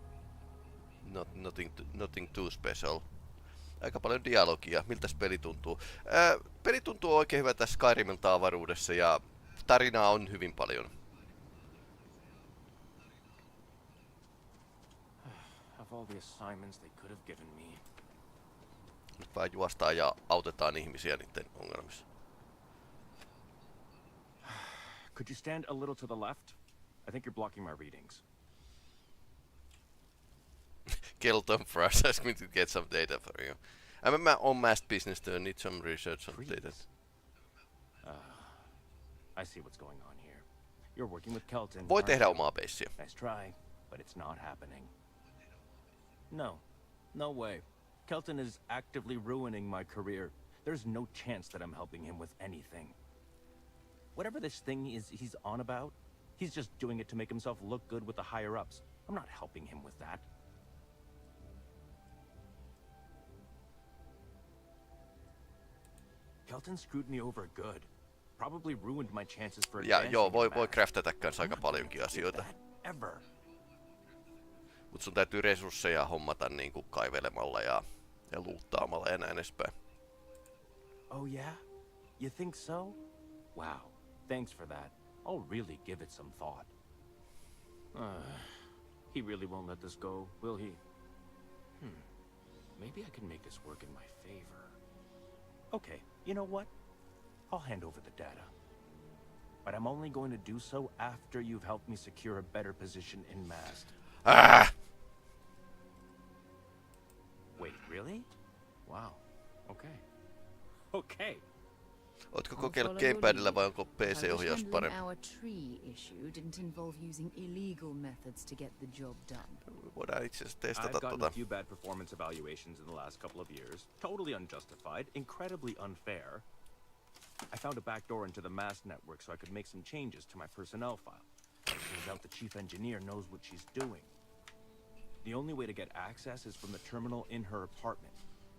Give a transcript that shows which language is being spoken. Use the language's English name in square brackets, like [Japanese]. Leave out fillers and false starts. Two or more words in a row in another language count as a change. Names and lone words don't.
[English] Nothing too special. [Finnish] Aika paljon dialogia. Miltäs peli tuntuu? Peli tuntuu oikein hyvältä Skyrimilta avaruudessa ja tarinaa on hyvin paljon. [English] Of all the assignments they could have given me. [Finnish] Nyt vaan juostaan ja autetaan ihmisiä niiden ongelmissa. [English] Could you stand a little to the left? I think you're blocking my readings. Kelton first asked me to get some data for you. I'm on mass business to need some research on data. Please. I see what's going on here. You're working with Kelton. [Finnish] Voi [English] aren't [Finnish] tehdä [English] you? [Finnish] omaa beissiä. [English] Nice try, but it's not happening. No way. Kelton is actively ruining my career. There's no chance that I'm helping him with anything. Whatever this thing is he's on about, he's just doing it to make himself look good with the higher-ups. I'm not helping him with that. Kelton screwed me over good. Probably ruined my chances for [Finnish] Ja [English] advancing [Finnish] joo, [English] in [Finnish] voi [English] math. [Finnish] craftata kanssa [English] I'm [Finnish] aika [English] not going [Finnish] paljonkin [English] to do [Finnish] asioita. [English] that ever. [Finnish] Mut sun täytyy resursseja hommata niinku kaivelemalla ja luuttaamalla ja näin edespäin. [English] Oh yeah? You think so? Wow. Thanks for that. I'll really give it some thought. He really won't let this go, will he? Maybe I can make this work in my favor. Okay, you know what? I'll hand over the data. But I'm only going to do so after you've helped me secure a better position in MAST. Wait, really? Wow. Okay. Okay. [Finnish] Ootko [English] I'll [Finnish] kokeillut [English] follow your [Finnish] gamepadilla vai [English] lead. [Finnish] onko [English] I wish [Finnish] PC-ohjaus [English] handling [Finnish] parempi? [English] our tree issue didn't involve using illegal methods to get the job done. [Finnish] Voidaan itse asiassa [English] I've [Finnish] testata [English] gotten a few bad performance evaluations in the last couple of years. Totally unjustified, incredibly unfair. I found a backdoor into the MAST network so I could make some changes to my personnel file. Turns out the chief engineer knows what she's doing. The only way to get access is from the terminal in her apartment.